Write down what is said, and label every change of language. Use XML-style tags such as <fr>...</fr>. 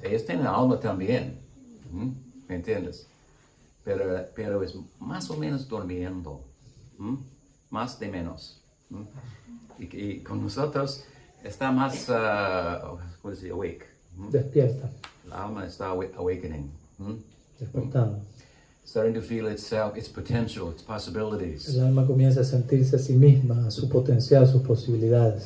<es>Ellos tienen alma también. ¿Me entiendes? Pero es más o menos durmiendo. Más de menos. Y con nosotros está más, ¿cómo se dice?</es> <en>Awake.</en> <es>Despierta, La alma está</es> <en>awakening.</en> <es>despertando.</es> <en>Starting to feel itself, its potential, its possibilities.</en> <es>El alma comienza a sentirse a sí misma, a su potencial, sus posibilidades.</es>